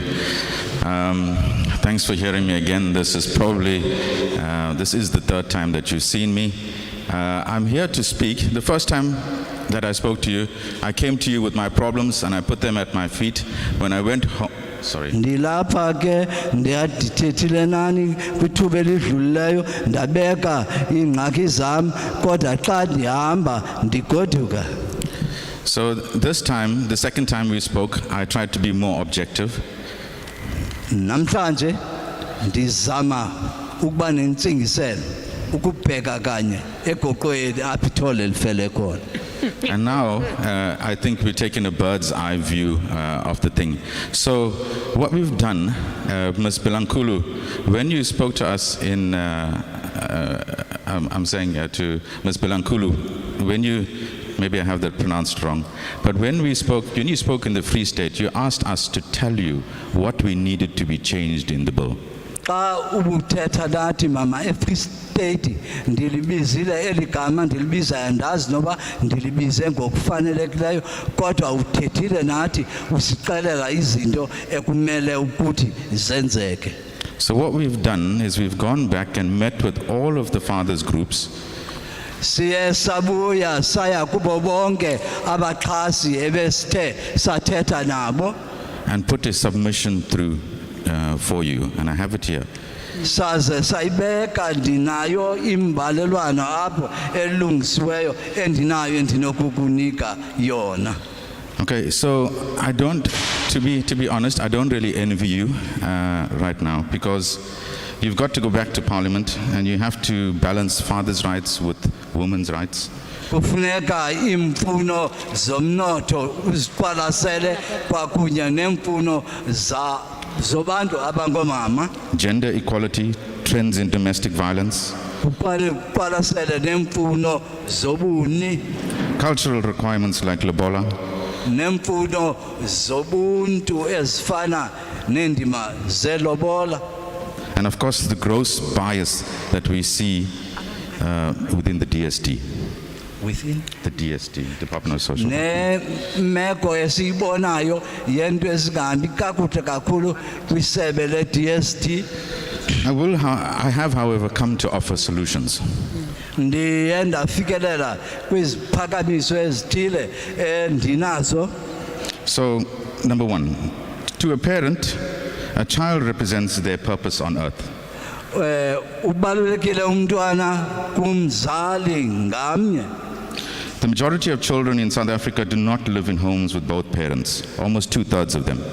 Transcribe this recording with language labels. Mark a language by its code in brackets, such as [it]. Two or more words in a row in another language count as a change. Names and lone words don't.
[en] Thanks for hearing me again. This is probably, this is the third time that you've seen me. I'm here to speak. The first time that I spoke to you, I came to you with my problems and I put them at my feet. When I went home, sorry. [xh] Ndilapha ke ndiyadithethile nani kwithuba elidlulileyo ndabeka iingxaki zam kodwa xa ndihamba ndigoduka. [en] So this time, the second time we spoke, I tried to be more objective. [xh] Namhlanje ndizama ukuba nentsingiselo ukubheka kanye egoqweni apho ithole lifele khona. [en] And now, I think we're taking a bird's eye view of the thing. So what we've done, Ms. Bilankulu, when you spoke to us in, I'm saying to Ms. Bilankulu, when you, maybe I have that pronounced wrong, but when you spoke in the Free State, you asked us to tell you what we needed to be changed in the bill. [xh] Xa ubuthetha nathi mama eFree State ndilibizile eligama ndilibiza andazi noba ndilibize ngokufanelekileyo kodwa uthethile nathi usixelela izinto ekumele ukuthi zenzeke. [en] So what we've done is we've gone back and met with all of the fathers groups. [xh] Siye sabuya saya kubo bonke abaxhasi ebesithe sathetha nabo. [en] And put a submission through for you, and I have it here. [xh] Saze sayibeka ndinayo imbalelwano apho elungisiweyo endinayo endinokukunika yona. [en] Okay, so I don't, to be honest, I don't really envy you right now, because you've got to go back to Parliament and you have to balance fathers' rights with women's rights. [xh] Kufuneka imfuno zomnotho uziqwalasele kwakunye nemfuno zobantu abangomama. [en] Gender equality, trends in domestic violence. [xh] Uqwalasele nemfuno zobuni. [en] Cultural requirements like lobola. [xh] Nemfuno zobuntu ezifana nendima zelobola. [en] And of course the gross bias that we see within the DST. Within the DST, Department of Social. [xh] Meko esibonayo yento esingahambi kakuhle kakhulu kwisebe le DST. [en] I have, however, come to offer solutions. [xh] Ndiye ndafikelela kwiziphakamiso ezithile endinazo. [en] So, number one, to a parent, a child represents their purpose on earth. [xh] Ubalulekile umntwana kumzali ngamnye. [en] The majority of children in South Africa do not live in homes with both parents, almost 2/3 of them.